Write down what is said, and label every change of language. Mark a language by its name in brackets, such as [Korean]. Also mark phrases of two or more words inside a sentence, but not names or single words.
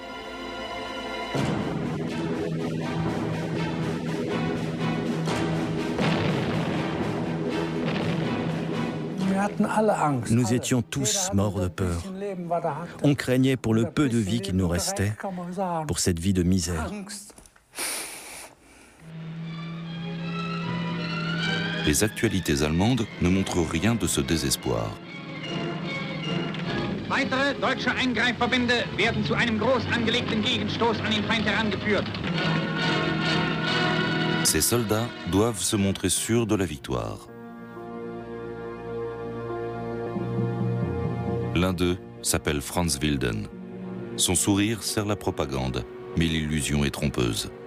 [French] Nous étions tous morts de peur. On craignait pour le peu de vie qu'il nous restait, pour cette vie de misère. Les actualités allemandes ne montrent rien de ce désespoir. [German] Weitere deutsche Eingreifverbände werden zu einem groß angelegten Gegenstoß an den Feind herangeführt. [French] Ces soldats doivent se montrer sûrs de la victoire. L'un d'eux s'appelle Franz Wilden. Son sourire sert la propagande, mais l'illusion est trompeuse.